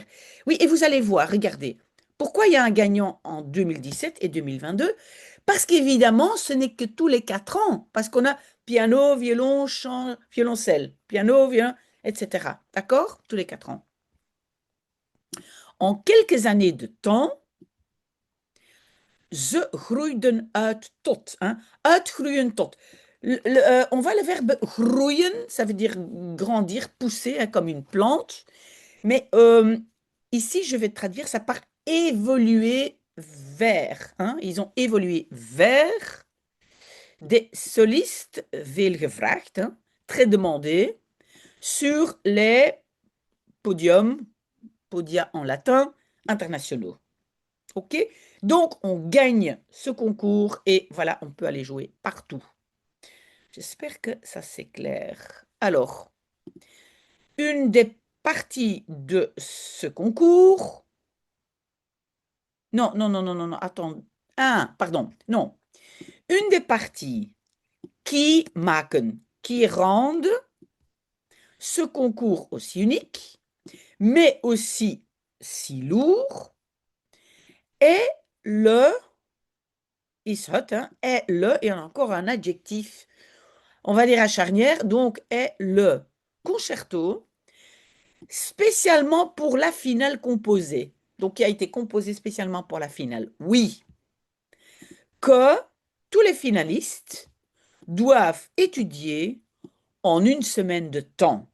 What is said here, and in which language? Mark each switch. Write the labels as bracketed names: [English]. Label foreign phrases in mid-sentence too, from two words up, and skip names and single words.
[French] Oui, et vous allez voir, regardez, pourquoi il y a un gagnant en 2017 et 2022? Parce qu'évidemment, ce n'est que tous les 4 ans, parce qu'on a piano, violon, chant, violoncelle, piano, violon, etc. D'accord? Tous les 4 ans. En quelques années de temps, [Dutch] ze groeiden uit tot. Hein? Uitgroeien tot. [French] On voit le verbe groeien, ça veut dire grandir, pousser, hein, comme une plante. Mais ici, je vais traduire ça par évoluer vers, hein, ils ont évolué vers des solistes [Dutch] veel gevraagd, [French] hein, très demandés, sur les podiums, podia en latin, internationaux. OK? Donc, on gagne ce concours et voilà, on peut aller jouer partout. J'espère que ça c'est clair. Alors, une des parties de ce concours. Non, non, non, non, non, non, attends. Ah, pardon, non. Une des parties qui maken, qui rendent ce concours aussi unique, mais aussi si lourd, est le, [Dutch] is het, [French] hein, est le, et on a encore un adjectif, on va dire à charnière, donc est le concerto spécialement pour la finale composée. Donc, qui a été composé spécialement pour la finale. Oui, que tous les finalistes doivent étudier en une semaine de temps.